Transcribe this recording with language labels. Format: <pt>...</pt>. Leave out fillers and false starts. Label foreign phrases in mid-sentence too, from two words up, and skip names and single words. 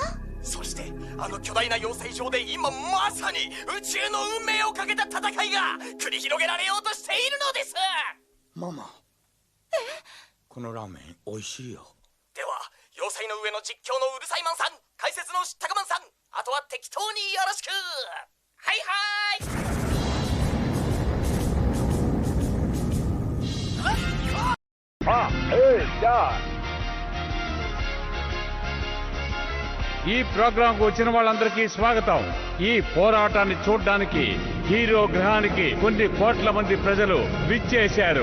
<ja>そしてあの巨大な要塞上で今まさに宇宙の運命をかけた戦いが繰り広げられようとしているのです。ママ、このラーメン美味しいよ。では要塞の上の実況のうるさいマンさん、解説の知ったかマンさん、あとは適当によろしく。はい</ja> <te>ఈ ప్రోగ్రాంకు వచ్చిన వాళ్ళందరికీ స్వాగతం. ఈ పోరాటాన్ని చూడడానికి హీరో గ్రహానికి కొన్ని కోట్ల మంది ప్రజలు విచ్చేశారు.</te>